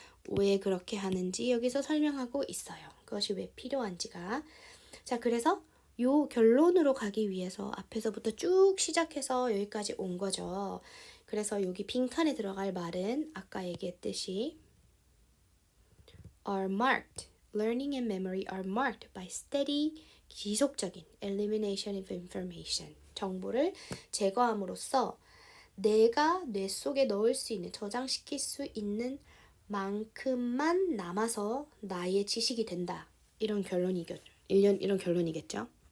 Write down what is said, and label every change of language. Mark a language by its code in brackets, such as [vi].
[ko] 왜 그렇게 하는지 여기서 설명하고 있어요. 그것이 왜 필요한지가. 자, 그래서 요 결론으로 가기 위해서 앞에서부터 쭉 시작해서 여기까지 온 거죠. 그래서 여기 빈칸에 들어갈 말은 아까 얘기했듯이 [en] are marked. Learning and memory are marked by steady, [ko] 지속적인 [en] elimination of information. [ko] 정보를 제거함으로써 내가 뇌 속에 넣을 수 있는, 저장시킬 수 있는 만큼만 남아서 나의 지식이 된다. 이런 결론이겠죠.